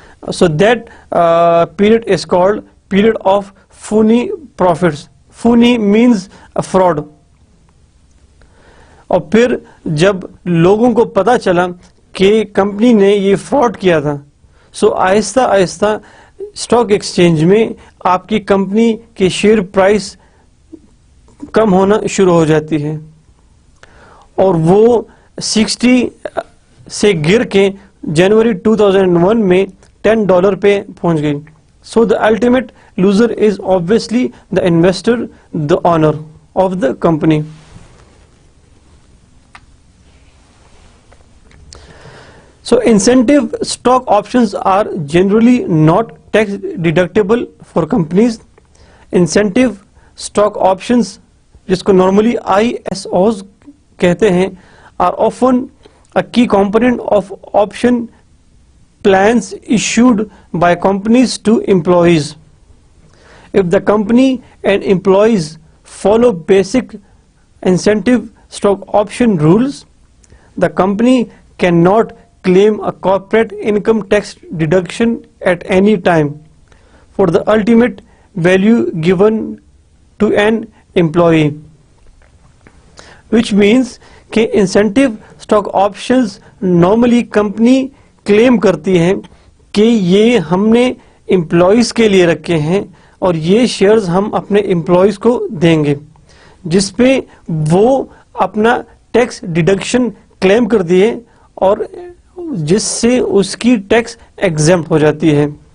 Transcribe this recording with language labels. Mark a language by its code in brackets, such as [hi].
[en] So that period is called period of phony profits. Phony means a fraud. [ur] اور پھر جب لوگوں کو پتا چلا کہ کمپنی نے یہ فراڈ کیا تھا, سو آہستہ آہستہ اسٹاک ایکسچینج میں آپ کی کمپنی کی شیئر پرائس کم ہونا شروع ہو جاتی ہے, اور وہ 60 سے گر کے جنوری 2001 میں $10 پہ پہنچ گئی. [en] So the ultimate loser is obviously the investor, the owner of the company. So incentive stock options are generally not tax deductible for companies. Incentive stock options, [ur] جس کو [en] normally ISOs [ur] کہتے ہیں, [en] are often a key component of option plans issued by companies to employees. If the company and employees follow basic incentive stock option rules, the company cannot claim a corporate income tax deduction at any time for the ultimate value given to an employee. Which means [ur] کہ incentive stock options normally company کلیم کرتی ہیں کہ یہ ہم نے employees کے لیے رکھے ہیں اور یہ شیئرز ہم اپنے امپلائیز کو دیں گے, جس پہ وہ اپنا ٹیکس ڈیڈکشن کلیم کر دیے اور جس سے اس کی ٹیکس ایگزمپٹ ہو جاتی ہے.